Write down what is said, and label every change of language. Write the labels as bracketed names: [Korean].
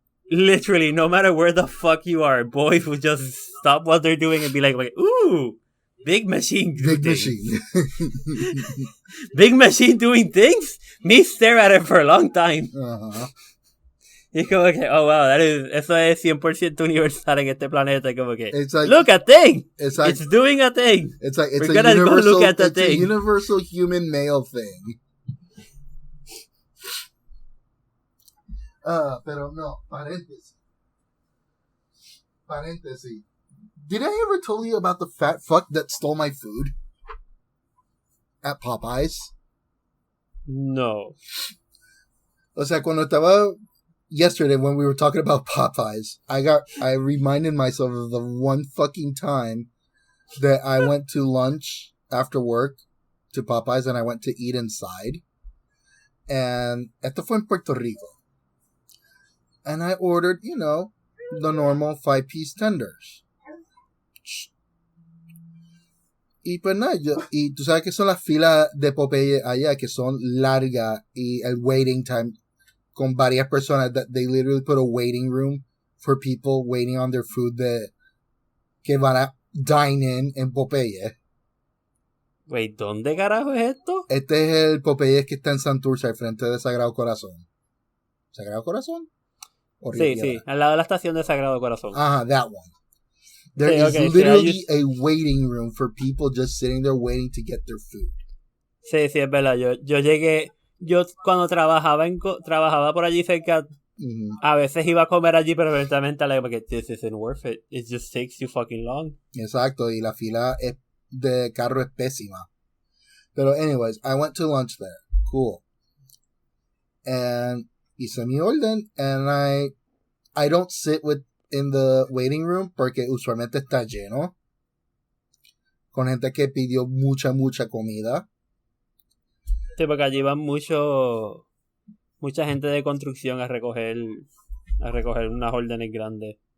[English] Literally, no matter where the fuck you are, boys will just stop what they're doing and be like, ooh, big machine. Big machine. Big machine doing things? Me stare at it for a long time. Uh-huh. [Spanish] Y es como que, [English] oh wow, [Spanish] eso es 100% universal en este planeta. Como que, [English] like, look a thing! It's doing a thing! It's a universal human male thing. [Spanish] Pero no, paréntesis. [English] Did I ever tell you about the fat fuck that stole my food? At Popeyes? No. [Spanish] O sea, cuando estaba... [English] Yesterday, when we were talking about Popeyes, I reminded myself of the one fucking time that I went to lunch after work to Popeyes and I went to eat inside. [Spanish] And esto fue en Puerto Rico. [English] And I ordered, the normal 5-piece tenders. [Spanish] Y pues nada, y tú sabes que son las filas de Popeye allá, que son largas y el waiting time con varias personas, [English] that they literally put a waiting room for people waiting on their food [Spanish] que van a dine in Popeye. [English] Wait, [Spanish] ¿dónde carajo es esto? Este es el Popeye que está en Santurce, al frente de Sagrado Corazón. ¿Sagrado Corazón? Sí, al lado de la estación de Sagrado Corazón. Ajá, [English] that one. There is literally a waiting room for people just sitting there waiting to get their food. [Spanish] Sí, es verdad. Yo llegué... Yo cuando trabajaba por allí cerca, a veces iba a comer allí, pero eventualmente porque [English] this isn't worth it. It just takes you fucking long. [Spanish] Exacto, y la fila es de carro es pésima. [English] Pero anyways, I went to lunch there. Cool. [Spanish] And hice mi orden, [English] and I don't sit in the waiting room [Spanish] porque usualmente está lleno con gente que pidió mucha comida. Sí, porque allí van mucha gente de construcción a recoger unas órdenes grandes.